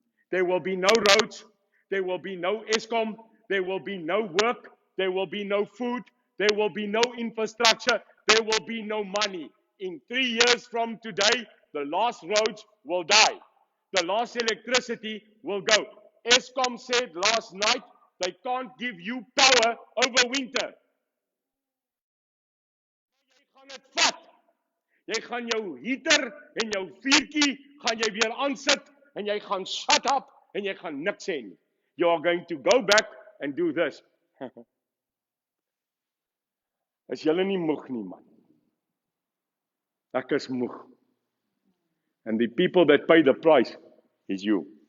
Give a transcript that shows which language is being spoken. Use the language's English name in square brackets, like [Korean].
[English] There will be no roads, there will be no Eskom, there will be no work, there will be no food, there will be no infrastructure, there will be no money. In 3 years from today, the last roads will die. The last electricity will go. Eskom said last night, they can't give you power over winter. [Afrikaans] Jy gaan het vat. Jy gaan jou heater en jou vuurtjie gaan jy weer aansit en jy gaan shut up en jy gaan niks sê nie. [English] You are going to go back and do this. [Afrikaans] Is julle nie moeg nie, man? Ek is moeg. [English] And the people that pay the price is you.